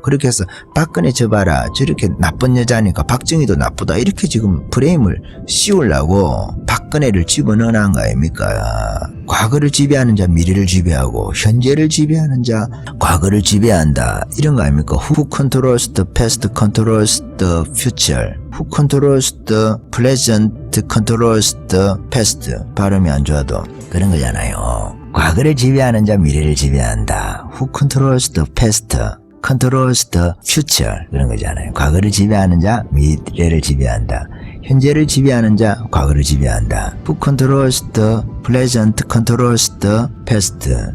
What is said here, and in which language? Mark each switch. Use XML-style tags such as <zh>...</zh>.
<ko>그렇게 해서 박근혜 저봐라 저렇게 나쁜 여자니까 박정희도 나쁘다 이렇게 지금 프레임을 씌우려고 박근혜를 집어넣은 거 아닙니까? 과거를 지배하는 자 미래를 지배하고 현재를 지배하는 자 과거를 지배한다 이런 거 아닙니까?</ko> <en>Who controls the past controls the future. Who controls the present controls the past.</en> <ko>발음이 안 좋아도 그런 거잖아요. 과거를 지배하는 자 미래를 지배한다.</ko> <en>Who controls the past controls the future.</en> <ko>그런 거잖아요. 과거를 지배하는 자 미래를 지배한다. 현재를 지배하는 자 과거를 지배한다.</ko> <en>Who controls the present controls the past.</en>